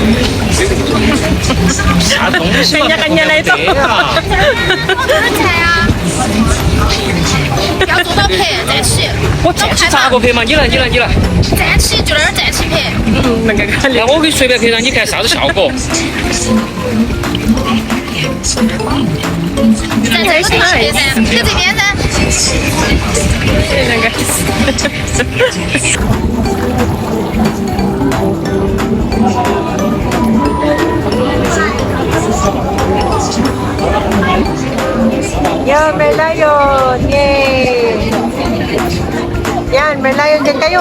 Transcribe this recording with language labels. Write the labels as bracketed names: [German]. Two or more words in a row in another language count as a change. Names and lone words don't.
[Korean] 아 너무 심하다. [Filipino] Kanya-kanya na ito. [Korean] 그렇지, 야. [Chinese] 要做到配再吃，我再去咋个配嘛？你来。再吃就那儿再去配。那我可以随便配上，你看啥子效果？咱这个去配噻，你这边噻。 [Filipino] Yan, may layon. Yay! Yan, may layon din kayo.